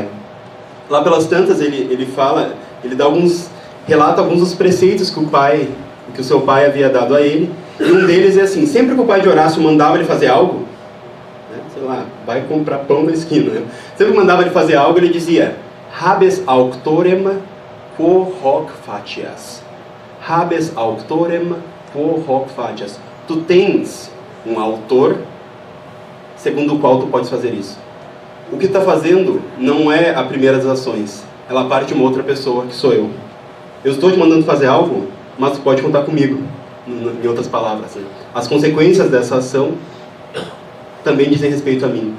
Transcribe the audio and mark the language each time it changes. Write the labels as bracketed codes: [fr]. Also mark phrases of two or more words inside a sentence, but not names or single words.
[pt] Lá pelas tantas ele relata alguns dos preceitos que o seu pai havia dado a ele. E um deles é assim: sempre que o pai de Horácio mandava ele fazer algo, né, sei lá, vai comprar pão na esquina, né? Sempre que mandava ele fazer algo, ele dizia: [la] habes auctorem quo hoc facias. Habes auctorem quo hoc facias. [pt] Tu tens um autor segundo o qual tu podes fazer isso. O que tu está fazendo não é a primeira das ações. Ela parte de uma outra pessoa, que sou eu. Eu estou te mandando fazer algo, mas tu pode contar comigo. Em outras palavras, né? As consequências dessa ação também dizem respeito a mim.